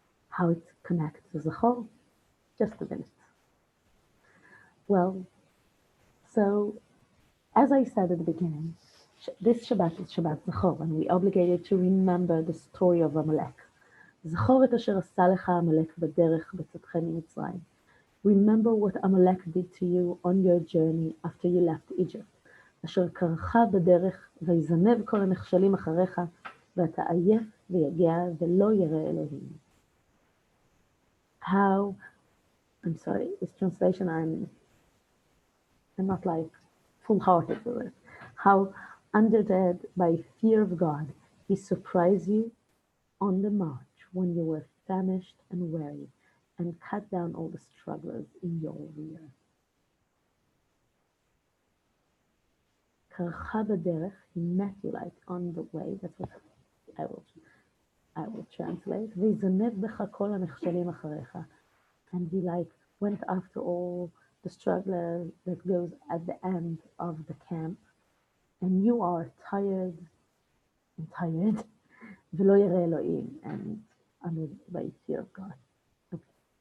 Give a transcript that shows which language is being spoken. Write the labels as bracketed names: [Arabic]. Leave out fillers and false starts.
[English] How it connects to Zachor? Just a minute. Well, so as I said at the beginning, this Shabbat is Shabbat Zachor, and we are obligated to remember the story of Amalek. [Hebrew] זכור את אשר עשה לך עמלק בדרך בצאתכם ממצרים. [English] Remember what Amalek did to you on your journey after you left Egypt. [Hebrew] אשר קרך בדרך ויזנב כל הנחשלים אחריך, ואתה עייף ויגע ולא ירא אלוהים. [English] How, I'm sorry, this translation I'm not like full-hearted with it. How, undeterred by fear of God, He surprised you on the march when you were famished and weary, and cut down all the strugglers in your rear. [Hebrew] קרחה בדרך, [English] He met you like on the way. That's what I will translate. [Hebrew] ויזנב בך כל הנחשלים אחריך. [English] And He like went after all the struggler that goes at the end of the camp, and you are tired, [Hebrew] ולא ירא אלוהים, [English] and under by fear of God. Okay.